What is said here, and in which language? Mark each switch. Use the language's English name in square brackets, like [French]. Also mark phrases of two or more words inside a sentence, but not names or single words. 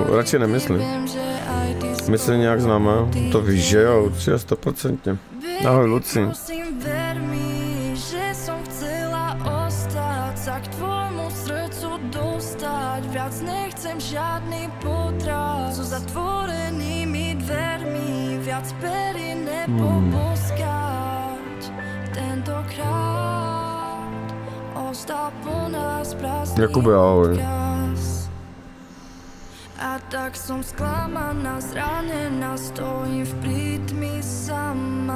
[Czech] Radši nemyslím. Myslím nějak známá. To víš, že jo, určitě 100%. Ahoj, Luci. [Slovak] Nechcem žádný potrat so zatvorenými dvermi, viac pery nepoboskať. Tentokrát ostal po nás prázdny odkaz. A tak som sklamaná, zranená, stojím v prítmi sama.